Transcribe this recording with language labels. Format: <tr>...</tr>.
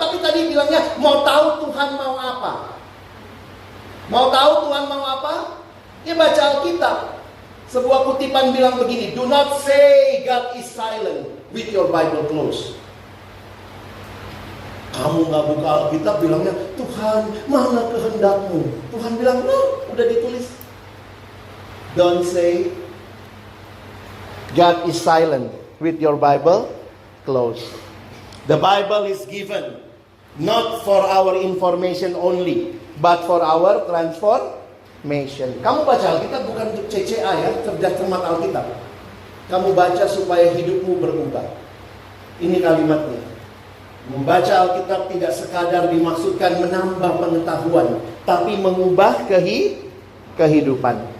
<id>Tapi tadi bilangnya mau tahu Tuhan mau apa. Mau tahu Tuhan mau apa? Ya baca Alkitab. Sebuah kutipan bilang begini,</id> <en>do not say God is silent with your Bible closed.</en> <id>Kamu gak buka Alkitab bilangnya, Tuhan mana kehendakmu? Tuhan bilang, no, udah ditulis.</id> <en>Don't say God is silent with your Bible closed. The Bible is given not for our information only, but for our transformation.</en> <id>Kamu baca Alkitab bukan untuk CCA ya, cerdas cermat Alkitab. Kamu baca supaya hidupmu berubah. Ini kalimatnya. Membaca Alkitab tidak sekadar dimaksudkan menambah pengetahuan, tapi mengubah kehidupan.</id>